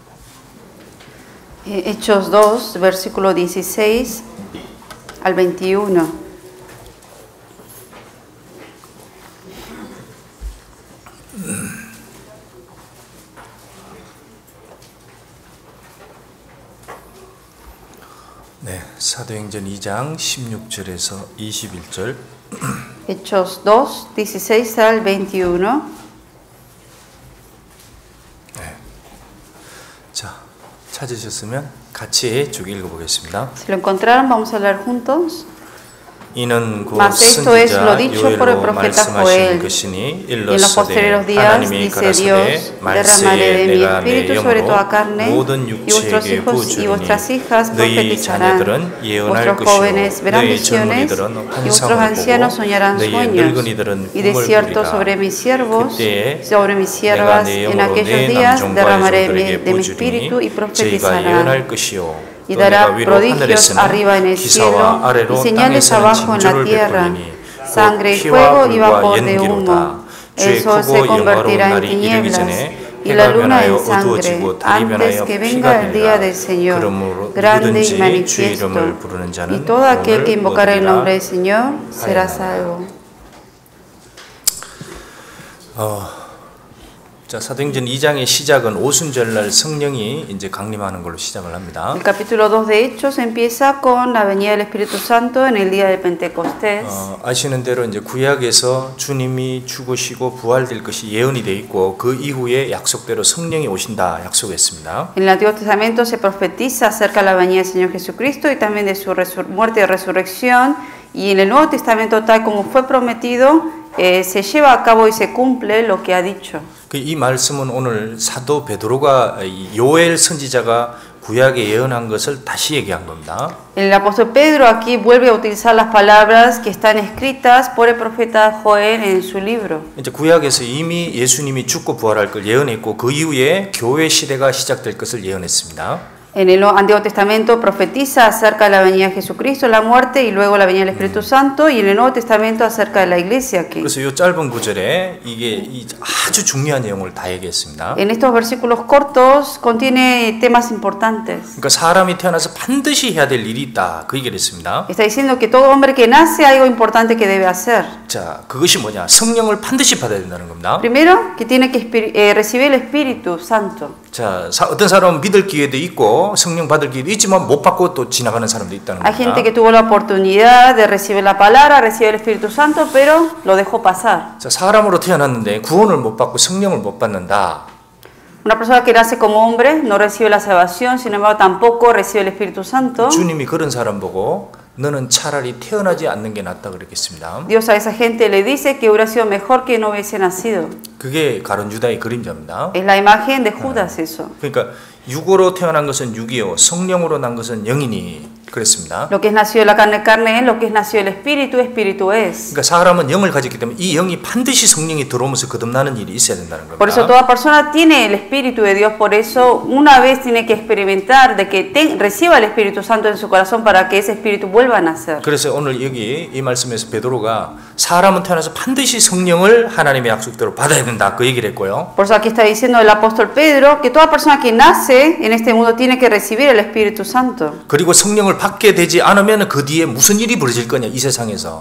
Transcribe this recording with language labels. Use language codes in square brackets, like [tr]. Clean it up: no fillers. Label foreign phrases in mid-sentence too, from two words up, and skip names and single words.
[es] Hechos 2, versículo 16 al 21. [ko] 네, 사도행전 2장 16절에서 21절. [es] Hechos 2, 16 al 21. [ko] 네. 자, 찾으셨으면 같이 쭉 읽어보겠습니다. [es] Si lo encontraron, vamos a leer juntos. [ko] 이는 곧 [es] Mas esto es lo [ko] 선지자 [es] dicho por el [ko] 요엘로 [es] profeta [ko] 말씀하신 [es] Joel. [ko] 것이니 [es] En los [ko] 일러서되 [es] posteriores días, [ko] 하나님이 [es] dice [ko] 가라사대 [es] Dios, derramaré [ko] 말세에 [es] de mi [ko] 내가 내 [es] espíritu sobre toda [ko] 영으로 [es] carne, [ko] 모든 [es] y vuestros [ko] 육체에게 [es] hijos y [ko] 부어주리니 [es] vuestras hijas [ko] 너희 [es] profetizarán, [ko] 자녀들은 예언할 [es] vuestros [ko] 것이요 [es] jóvenes verán [ko] 너희 [es] visiones, [ko] 젊은이들은 [es] y vuestros [ko] 환상을 [es] ancianos [ko] 보고 [es] soñarán [ko] 너희 [es] sueños. [ko] 늙은이들은 [es] Y de [ko] 꿈을 [es] cierto [ko] 꾸리라. [es] sobre mis siervos, [ko] 그때에 [es] sobre mis [ko] 내가 [es] siervas, [ko] 내 [es] en [ko] 영으로 [es] aquellos [ko] 내 [es] días [ko] 남종과 [es] derramaré [ko] 여종들에게 [es] de mi espíritu y [ko] 부어주리니 저희가 [es] profetizarán. [ko] 예언할 것이요 [es] Y [ko] 또 내가 [es] dará [ko] 위로 [es] prodigios [ko] 하늘에서는 [es] arriba en el cielo [ko] 기사와 아래로 [es] y señales [ko] 땅에서는 [es] abajo en la [ko] 징조를 [es] tierra, [ko] 베풀리니 [es] sangre y [ko] 피와 [es] fuego y [ko] 불과 [es] vapor de [ko] 연기로다. [es] humo. [ko] 주의 [es] El sol se [ko] 크고 영화로운 [es] convertirá en [ko] 날이 이르기 [es] tinieblas [ko] 전에 [es] y la [ko] 해가 [es] luna [ko] 변하여 [es] en sangre [ko] 어두워지고 달이 [es] antes [ko] 변하여 [es] que [ko] 피가 [es] venga el día [ko] 되리라. [es] del Señor, [ko] 그러므로 [es] grande y [ko] 누구든지 주의 [es] manifiesto. [ko] 이름을 부르는 [es] Y [ko] 자는 [es] todo aquel que [ko] 구원을 [es] invocará el nombre del [ko] 얻으리라. [es] Señor será [ko] 하였나이다. [es] salvo. [ko] 자, 사도행전 2장의 시작은 오순절날 성령이 이제 강림하는 걸로 시작을 합니다. [es] El capítulo 2 de Hechos empieza con la venida del Espíritu Santo en el día de Pentecostés. [ko] 아시는 대로 이제 구약에서 주님이 죽으시고 부활될 것이 예언이 돼 있고 그 이후에 약속대로 성령이 오신다 약속했습니다. [es] En el Antiguo Testamento se profetiza acerca de la venida del Señor Jesucristo y también de su muerte y resurrección. Y en el Nuevo Testamento, tal como fue prometido, se lleva a cabo y se cumple lo que ha dicho. [ko] 이 말씀은 오늘 사도 베드로가 요엘 선지자가 구약에 예언한 것을 다시 얘기한 겁니다. [es] El apóstol Pedro aquí vuelve a utilizar las palabras que están escritas por el profeta Joel en su libro. [ko] 이제 구약에서 이미 예수님이 죽고 부활할 걸 예언했고 그 이후에 교회 시대가 시작될 것을 예언했습니다. [es] En el Antiguo Testamento profetiza acerca de la venida de Jesucristo, la muerte y luego la venida del Espíritu Santo, y en el Nuevo Testamento acerca de la iglesia aquí. [ko] 그래서 이 짧은 구절에 이게 아주 중요한 내용을 다 얘기했습니다. [es] En estos versículos cortos contiene temas importantes. [ko] 그러니까 사람이 태어나서 반드시 해야 될 일이 있다. 그 얘기를 했습니다. [es] Está diciendo que todo hombre que nace hay algo importante que debe hacer. [ko] 자, 그것이 뭐냐? 성령을 반드시 받아야 된다는 겁니다. [es] Primero, que tiene que recibir el Espíritu Santo. [ko] 자, 어떤 사람은 믿을 기회도 있고 성령 받을 기회도 있지만 못 받고 또 지나가는 사람도 있다는 [es] Hay gente [ko] 겁니다. [es] que tuvo la oportunidad de recibir la palabra, recibir el Espíritu Santo, pero lo dejó pasar. [ko] 자, 사람으로 태어났는데 구원을 못 받고 성령을 못 받는다. [es] Una persona que nace como hombre no recibe la salvación, sin embargo tampoco recibe el Espíritu Santo. [ko] 주님이 그런 사람 보고 너는 차라리 태어나지 않는 게 낫다 그랬겠습니다. [es] Dios a esa gente le dice que hubiera sido mejor que no hubiese nacido. [ko] 그게 가룟 유다의 그림자입니다. [es] Es la imagen de Judas eso. [ko] 그러니까 육으로 태어난 것은 육이요 성령으로 난 것은 영이니 그랬습니다. [es] Lo que es nacido de la carne es, lo que es nacido del espíritu, espíritu es. [ko] 그러니까 사람은 영을 가졌기 때문에 이 영이 반드시 성령이 들어오면서 거듭나는 일이 있어야 된다는 [es] Por eso [ko] 겁니다. [es] toda persona tiene el espíritu de Dios, por eso una vez tiene que experimentar de que reciba el Espíritu Santo en su corazón para que ese espíritu vuelva a nacer. [ko] 그래서 오늘 여기 이 말씀에서 베드로가 사람은 태어나서 반드시 성령을 하나님의 약속대로 받아야 된다 그 얘기를 했고요. [es] Por eso aquí está diciendo el apóstol Pedro que toda persona que nace en este mundo tiene que recibir el Espíritu Santo. [ko] 그리고 성령을 받게 되지 않으면 그 뒤에 무슨 일이 벌어질 거냐 이 세상에서